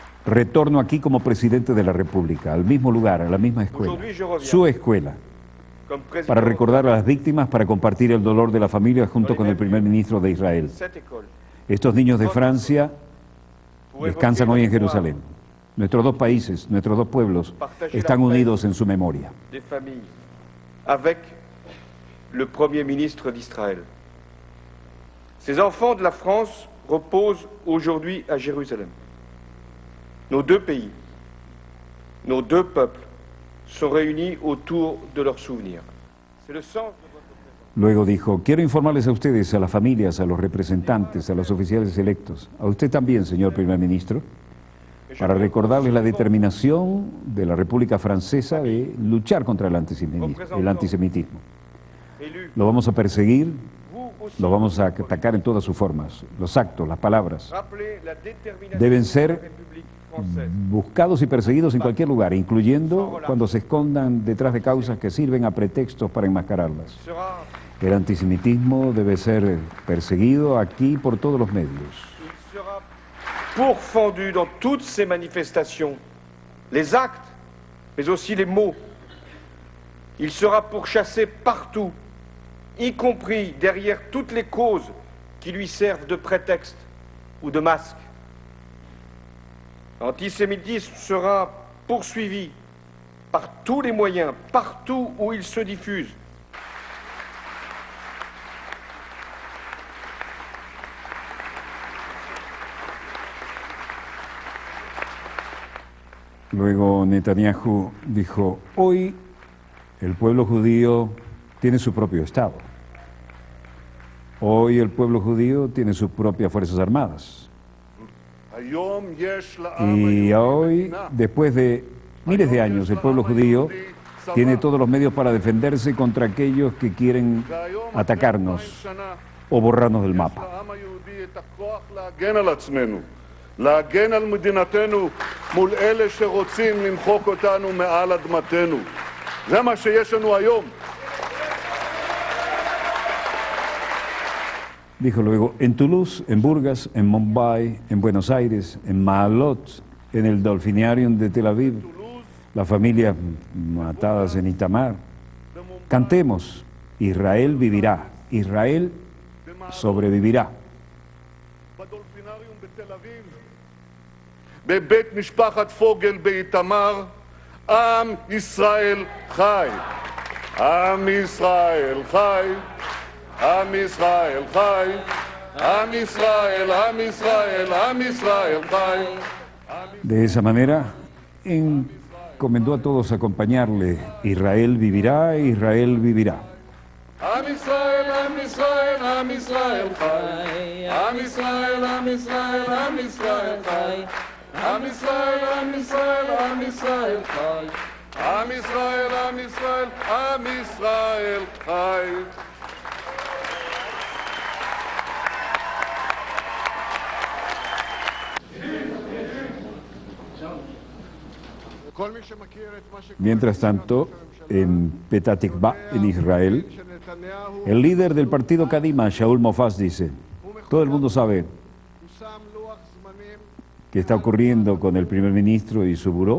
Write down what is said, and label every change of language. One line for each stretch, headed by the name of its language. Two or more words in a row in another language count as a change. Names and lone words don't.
Spanish: Retorno aquí como presidente de la República, al mismo lugar, a la misma escuela, su escuela, para recordar a las víctimas, para compartir el dolor de la familia junto con el primer ministro de Israel. Estos niños de Francia descansan hoy en Jerusalén. Nuestros dos países, nuestros dos pueblos están unidos en su memoria.
French: Avec le Premier ministre d'Israël. Ces enfants de la France reposent aujourd'hui à Jérusalem. Nos deux pays, nos deux peuples sont réunis autour de leurs souvenirs. C'est le sens de votre présence.
Spanish: Luego dijo, quiero informarles a ustedes, a las familias, a los representantes, a los oficiales electos, a usted también, señor primer ministro, para recordarles la determinación de la República Francesa de luchar contra el antisemitismo. Lo vamos a perseguir, lo vamos a atacar en todas sus formas. Los actos, las palabras deben ser buscados y perseguidos en cualquier lugar, incluyendo cuando se escondan detrás de causas que sirven a pretextos para enmascararlas. El antisemitismo debe ser perseguido aquí por todos los medios.
French: Pourfendu dans toutes ces manifestations, les actes, mais aussi les mots. Il sera pourchassé partout, y compris derrière toutes les causes qui lui servent de prétexte ou de masque. L'antisémitisme sera poursuivi par tous les moyens, partout où il se diffuse.
Spanish: Luego Netanyahu dijo, hoy el pueblo judío tiene su propio Estado. Hoy el pueblo judío tiene sus propias Fuerzas Armadas. Y hoy, después de miles de años, el pueblo judío tiene todos los medios para defenderse contra aquellos que quieren atacarnos o borrarnos del mapa.
Hebrew: להגן על מדינתנו מול אלה שרוצים למחוק אותנו מעל אדמתנו. זה מה שיש לנו היום.
Spanish: Dijo luego, en Toulouse, en Burgas, en Mumbai, en Buenos Aires, en Maalot, en el Delfinarium de Tel Aviv, las familias matadas en Itamar. Cantemos, Israel vivirá, Israel sobrevivirá.
Hebrew: בבית משפחת פוגל באיתמר, עם ישראל חי. עם ישראל חי. עם ישראל חי. עם ישראל, עם ישראל, עם ישראל חי.
Spanish: De esa manera, encomendó a todos acompañarle. Israel vivirá, Israel vivirá.
Hebrew: עם ישראל, עם ישראל, עם ישראל חי. עם ישראל, עם ישראל, עם ישראל חי. עם ישראל, עם ישראל, עם ישראל חי. עם ישראל, עם ישראל, עם ישראל חי.
Spanish: Mientras tanto, en Petah Tikva, en Israel, el líder del partido Kadima, Shaul Mofaz, dice, todo el mundo sabe qué está ocurriendo con el primer ministro y su buró.